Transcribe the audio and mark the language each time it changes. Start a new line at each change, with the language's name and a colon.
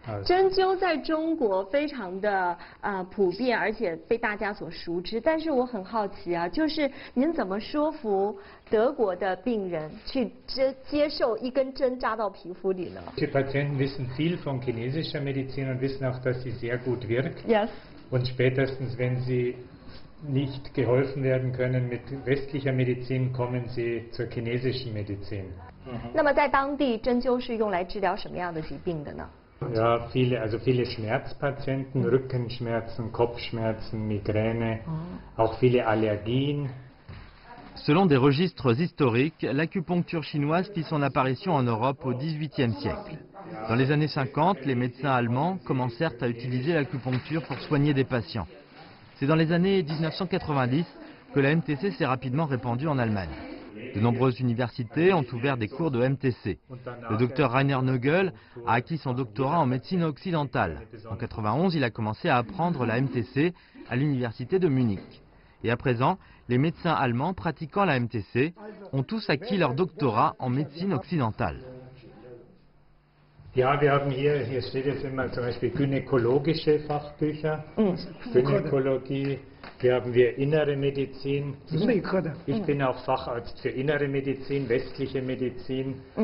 Chinese: 针灸在中国非常的普遍，而且被大家所熟知。但是我很好奇啊，就是您怎么说服德国的病人去接受一根针扎到皮肤里呢？
German: Die Patienten wissen viel von chinesischer Medizin und wissen auch, dass sie sehr gut wirkt.
English: Yes.
German: Und spätestens, wenn sie nicht geholfen werden können mit westlicher Medizin, kommen sie zur chinesischen Medizin.
Chinese: 那么在当地，针灸是用来治疗什么样的疾病的呢？
German: Ja, viele Schmerzpatienten, Rückenschmerzen, Kopfschmerzen, Migräne, auch viele Allergien.
French: Selon des registres historiques, l'acupuncture chinoise fit son apparition en Europe au XVIIIe siècle. Dans les années 50, les médecins allemands commencèrent à utiliser l'acupuncture pour soigner des patients. C'est dans les années 1990 que la MTC s'est rapidement répandue en Allemagne. De nombreuses universités ont ouvert des cours de MTC. Le docteur Rainer Nögel a acquis son doctorat en médecine occidentale. En 1991, il a commencé à apprendre la MTC à l'université de Munich. Et à présent, les médecins allemands pratiquant la MTC ont tous acquis leur doctorat en médecine occidentale.
German: Ja, wir haben hier steht jetzt immer zum Beispiel gynäkologische Fachbücher, Gynäkologie, hier haben wir innere Medizin. Ich bin auch Facharzt für innere Medizin, westliche Medizin.